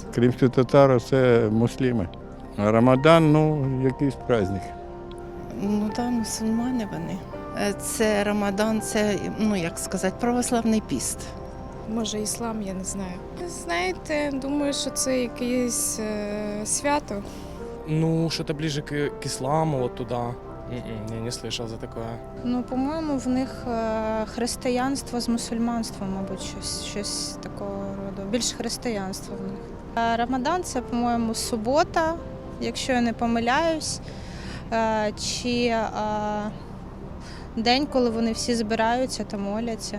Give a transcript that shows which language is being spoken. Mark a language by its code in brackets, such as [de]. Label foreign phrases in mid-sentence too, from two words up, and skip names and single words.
[uk] Кримські татари – це мусліми. А Рамадан, ну, якийсь праздник. Ну так, мусульмани вони. Це Рамадан, це, ну як сказати, православний піст. Може, іслам, я не знаю. Знаєте, думаю, що це якесь свято. [ru] Ну, что-то ближе к исламу, вот туда. Я не слышал за такое. [uk] Ну, по-моєму, в них християнство з мусульманством, мабуть, щось такого роду. Більш християнство в них. Рамадан – це, по-моєму, субота, якщо я не помиляюсь. Чи день, коли вони всі збираються та моляться.